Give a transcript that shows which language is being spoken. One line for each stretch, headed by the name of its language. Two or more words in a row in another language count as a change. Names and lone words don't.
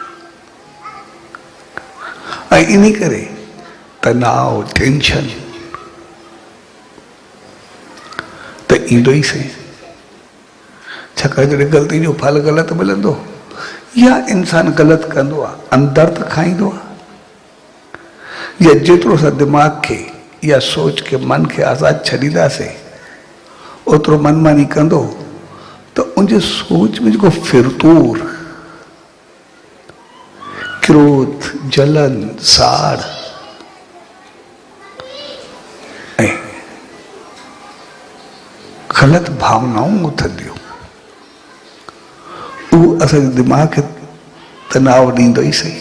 Sindhi: ऐं इन करे तनाव टेंशन त ईंदो ई सही। छाकाणि जॾहिं ग़लती जो फल ग़लति मिलंदो या इंसान ग़लति कंदो आहे, अंदर त खाईंदो आहे, या जेतिरो असां दिमाग़ खे या सोच के मन के आज़ाद छॾींदासीं ओतिरो मनमानी कंदो त उनजे सोच में जेको फिरतूर क्रोध जलन साड़ ऐं ग़लति भावनाऊं उथंदियूं, उहो असांजे दिमाग़ खे तनाव ॾींदो ई सही।